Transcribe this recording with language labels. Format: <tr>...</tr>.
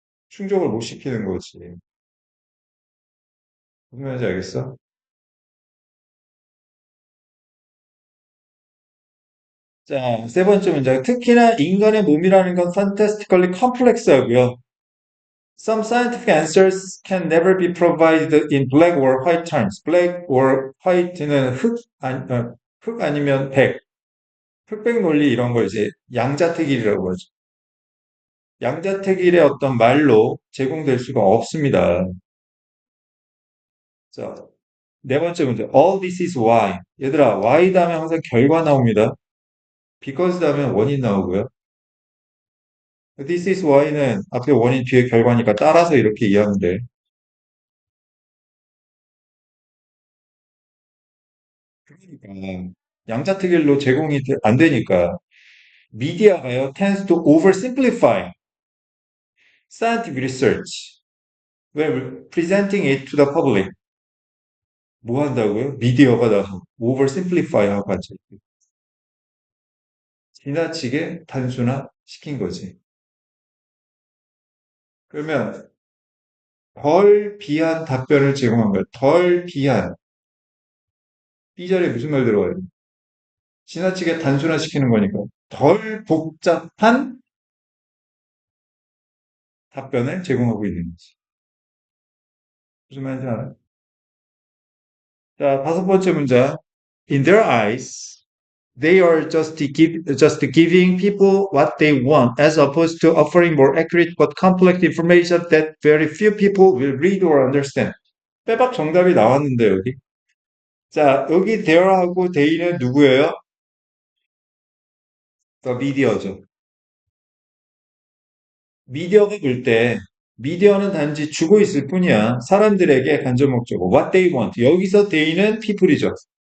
<ko>충족을 못 시키는 거지. 무슨 말인지 알겠어? 자, 세 번째 문장. 특히나 인간의 몸이라는 건</ko> <en>fantastically complex</en> <ko>하고요.</ko> <en>Some scientific answers can never be provided in black or white terms.</en> <ko>black or white는 흑 아니면 백. 흑백 논리 이런 걸 이제 양자택일이라고 하죠. 양자택일의 어떤 말로 제공될 수가 없습니다. 자, 네 번째 문제.</ko> <en>All this is why.</en> <ko>얘들아, why 다음에 항상 결과 나옵니다. because 다음에 원인 나오고요.</ko> <en>This is why</en> <ko>는 앞에 원인 뒤에 결과니까 따라서 이렇게 이해하면 돼. 그러니까 양자택일로 제공이 안 되니까 미디어가요</ko> <en>tends to oversimplify scientific research when presenting it to the public.</en> <ko>뭐 한다고요? 미디어가 나서 oversimplify 하고 같이 지나치게 단순화시킨 거지. 그러면 덜 비한 답변을 제공한 거예요. 덜 비한. B절에 무슨 말 들어가요? 지나치게 단순화시키는 거니까 덜 복잡한 답변을 제공하고 있는 거지. 무슨 말인지 알아요? 자, 다섯 번째 문장.</ko> <en>In their eyes, they are just giving people what they want, as opposed to offering more accurate but complex information that very few people will read or understand.</en> <ko>빼박 정답이 나왔는데, 여기. 자, 여기 there하고 they는 누구예요? 더 미디어죠. 미디어가 볼 때, 미디어는 단지 주고 있을 뿐이야. 사람들에게 간접 목적어.</ko> <en>What they want.</en> <ko>여기서 they는 people이죠.</ko>